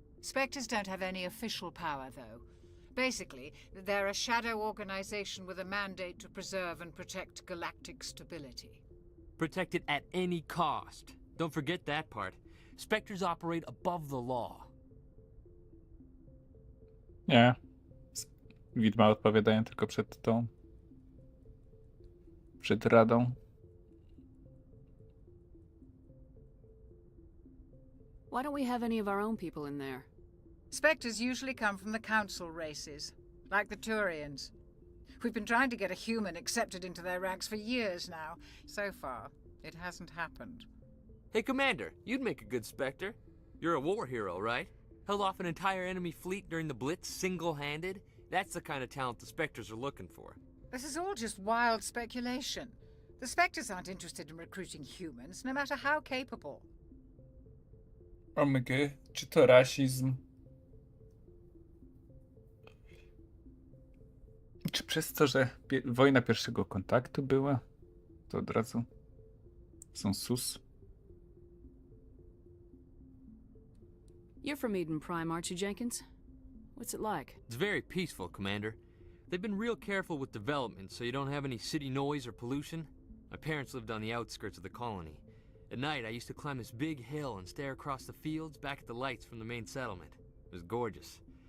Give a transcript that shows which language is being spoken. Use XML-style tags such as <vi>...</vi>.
<en>Spectres don't have any official power, though. Basically, they're a shadow organization with a mandate to preserve and protect galactic stability. Protect it at any cost. Don't forget that part. Spectres operate above the law.</en> <pl>Nie. Widma odpowiadają tylko przed tą... przed radą.</pl> <en>Why don't we have any of our own people in there? Spectres usually come from the Council races, like the Turians. We've been trying to get a human accepted into their ranks for years now. So far, it hasn't happened. Hey, Commander, you'd make a good Spectre. You're a war hero, right? Held off an entire enemy fleet during the Blitz single-handed? That's the kind of talent the Spectres are looking for. This is all just wild speculation. The Spectres aren't interested in recruiting humans, no matter how capable.</en> <pl>Omg, czy to rasizm? Czy przez to, że wojna pierwszego kontaktu była, to od razu są sus?</pl> <en>You're from Eden Prime, aren't you, Jenkins? What's it like? It's very peaceful, Commander. They've been real careful with development so you don't have any city noise or pollution. My parents lived on the outskirts of the colony. At night, I used to climb this big hill and stare across the fields back at the lights from the main settlement. It was gorgeous.</en>